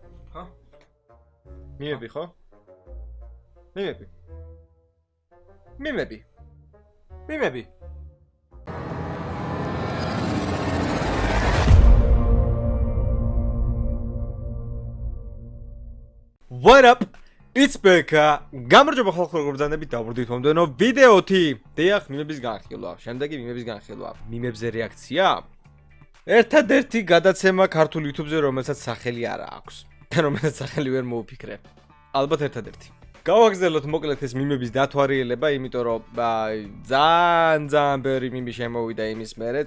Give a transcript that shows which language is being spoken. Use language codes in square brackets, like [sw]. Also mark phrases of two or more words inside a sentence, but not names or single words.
[ka] ხო? მიმები ხო? მიმები. მიმები. მიმები. [en] What up? It's Becca. [ka] გამარჯობა ხალხო, როგორ ბრძანდებით დავბრუნდით მომდენო ვიდეოთი. დიახ, მიმების განხილვა. შემდეგი მიმების განხილვა. მიმებზე რეაქცია. ერთადერთი გადაცემა ქართულ YouTube-ზე, რომელსაც სახელი არ აქვს. და რომელსაც სახელი ვერ მოუფიქრე. ალბათ ერთადერთი. გავაგზავნოთ მოკლედ ეს მიმების დათვალიერება, იმიტომ რომ ძალიან ბევრი მიმი შემოვიდა იმის მერეც.